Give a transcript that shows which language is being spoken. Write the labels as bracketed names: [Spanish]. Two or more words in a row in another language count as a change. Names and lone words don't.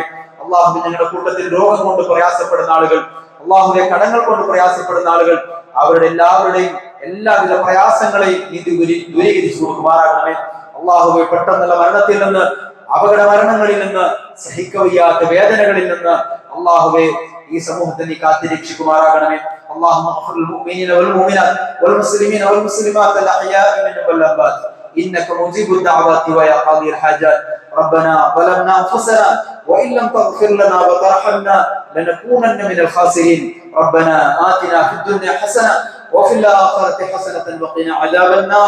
[Malayalam] അള്ളാഹുവെ ഞങ്ങളുടെ കൂട്ടത്തിൽ രോഗം കൊണ്ട് പ്രയാസപ്പെടുന്ന ആളുകൾ, അള്ളാഹുവെ കടങ്ങൾ കൊണ്ട് പ്രയാസപ്പെടുന്ന ആളുകൾ, അവരുടെ എല്ലാവരുടെയും എല്ലാവിധ പ്രയാസങ്ങളെയും നീ ദൂരീകരിച്ചു കൊടുക്കുമാറാകണമേ. അള്ളാഹുവെ പെട്ടെന്നുള്ള മരണത്തിൽ നിന്ന്, അപകട മരണങ്ങളിൽ നിന്ന്, സഹിക്കവയ്യാത്ത വേദനകളിൽ നിന്ന് അള്ളാഹുവെ ഈ സമൂഹത്തെ നീ കാത്തിരക്ഷിക്കുമാറാകണമേ. [Arabic] اللهم اغفر للمؤمنين والمؤمنات والمسلمين والمسلمات الاحياء منهم والاموات انك مجيب الدعوات ويا قاضي الحاجات. ربنا ظلمنا انفسنا وان لم تغفر لنا وترحمنا لنكونن من الخاسرين. ربنا آتنا في الدنيا حسنه وفي الاخره حسنه وقنا عذاب النار.